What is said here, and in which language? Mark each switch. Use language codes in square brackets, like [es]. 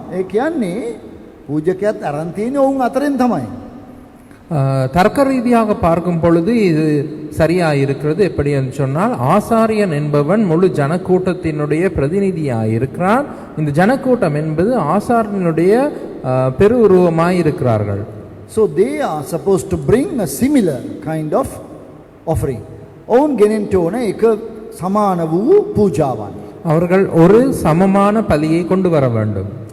[si] ඒ කියන්නේ පූජකයාත් අරන් තියෙන්නේ ඔවුන් අතරින් තමයි. [ta] தர்க்க ரீதியாக பார்க்கும் பொழுது இது சரியா இருக்கிறது. எப்படி என்று சொன்னால், ஆசாரியன் என்பவன் முழு ஜனக்கூட்டத்தினுடைய பிரதிநிதியாய் இருக்கிறான். இந்த ஜனக்கூட்டம் என்பது ஆசாரியனுடைய பெரு உருவமாய் இருக்கிறார்கள். [en] So they are supposed to bring a similar kind of offering. [si] ඔවුන් ගෙනෙන්න ඕන එක සමාන වූ පූජාවන්. [ta] அவர்கள் ஒரு சமமான பலியை கொண்டு வர வேண்டும்.